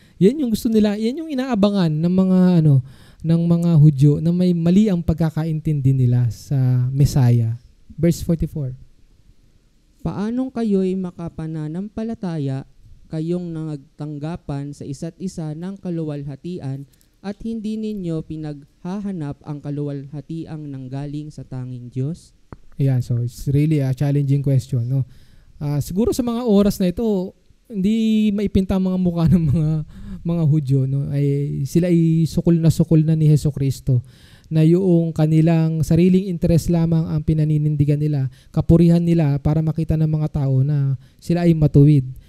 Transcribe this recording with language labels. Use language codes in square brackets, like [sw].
[tl] Yan yung gusto nila, yan yung inaabangan ng mga Hudyo na may mali ang pagkakaintindi nila sa Messiah. [en] Verse 44. [tl] Paanong kayo'y makapananampalataya, kayong nagtanggapan sa isa't isa ng kaluwalhatian at hindi ninyo pinaghahanap ang kaluwalhatiang nanggaling sa tanging Diyos? Ayan, [en] so it's really a challenging question. [tl] Siguro sa mga oras na ito, hindi maipinta ang mga mukha ng mga Hudyo. Sila ay sukol na ni Hesukristo na yung kanilang sariling interest lamang ang pinaninindigan nila, kapurihan nila para makita ng mga tao na sila ay matuwid.